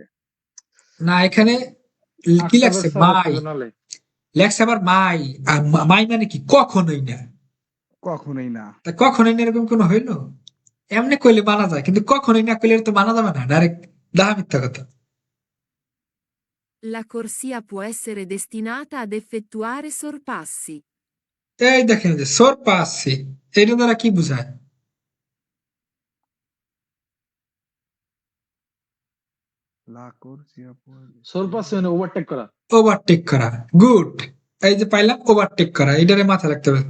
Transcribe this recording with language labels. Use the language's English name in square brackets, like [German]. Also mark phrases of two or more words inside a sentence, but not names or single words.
[Bangla] না, এখানে কি লেখছে? Attraversare মাই pedonale. লেখছে আবার মাই। আর মাই মানে কি? কখনোই না। কখনোই না। তা কখনোই না এরকম কোনো হইলো? এমনি কইলে মানা যায়, কিন্তু কখনোই না কইলে তো মানা যাবে না, ডাইরেক্ট দাহা মিথ্যা কথা। [Italian] La corsia può essere destinata ad effettuare sorpassi. [Bangla] এই দেখেন যে সোর পাচ্ছি, এটা দ্বারা কি বুঝায়? [Italian] la corsia [Bangla] Sorpasso মানে ওভারটেক করা। ওভারটেক করা। গুড, এই যে পাইলাম ওভারটেক করা, এটারে মাথায় রাখতে হবে।